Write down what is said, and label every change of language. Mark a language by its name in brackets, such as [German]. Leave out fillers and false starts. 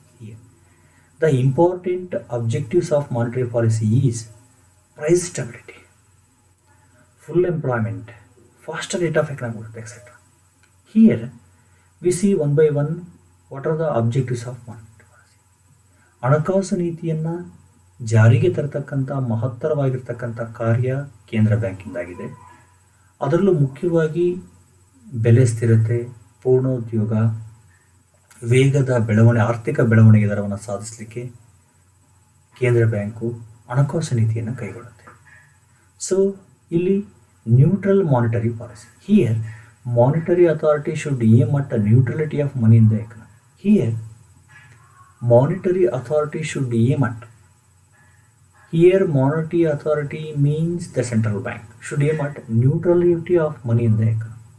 [English] Here, the important objectives of monetary policy is price stability, full employment, faster rate of economic growth, etc. Here, we see one by one what are the objectives of monetary policy. [Kannada] ಹಣಕಾಸು ನೀತಿಯನ್ನು ಜಾರಿಗೆ ತರತಕ್ಕಂಥ ಮಹತ್ತರವಾಗಿರ್ತಕ್ಕಂಥ ಕಾರ್ಯ ಕೇಂದ್ರ ಬ್ಯಾಂಕಿಂದಾಗಿದೆ. ಅದರಲ್ಲೂ ಮುಖ್ಯವಾಗಿ ಬೆಲೆ ಸ್ಥಿರತೆ, ಪೂರ್ಣೋದ್ಯೋಗ, ವೇಗದ ಆರ್ಥಿಕ ಬೆಳವಣಿಗೆ ದರವನ್ನು ಸಾಧಿಸಲಿಕ್ಕೆ ಕೇಂದ್ರ ಬ್ಯಾಂಕು ಹಣಕಾಸು ನೀತಿಯನ್ನು ಕೈಗೊಳ್ಳುತ್ತೆ. [English] so [Kannada] ಇಲ್ಲಿ [English] Neutral monetary policy. Here monetary authority should aim at a neutrality of money in the economy. Here, monetary authority should aim at. Here, monetary authority means the central bank should aim at neutrality of money in the economy.